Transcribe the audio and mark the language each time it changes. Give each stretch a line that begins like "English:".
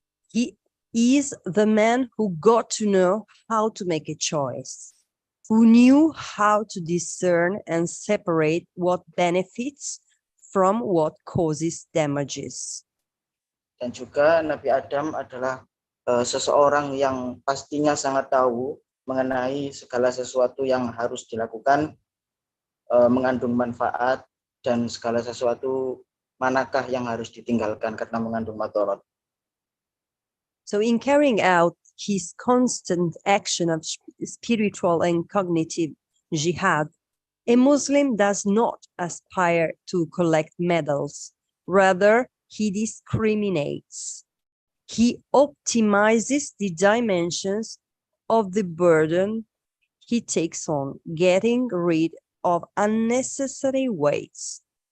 English: He is the man who got to know how to make a choice, who knew how to discern and separate what benefits from what causes damages.
Indonesian: Dan juga Nabi Adam adalah seseorang yang pastinya sangat tahu mengenai segala sesuatu yang harus dilakukan, mengandung manfaat, dan segala sesuatu manakah yang harus ditinggalkan karena mengandung madarat.
English: So in carrying out his constant action of spiritual and cognitive jihad, a Muslim does not aspire to collect medals. Rather, he discriminates. He optimizes the dimensions of the burden he takes on, getting rid of unnecessary weights.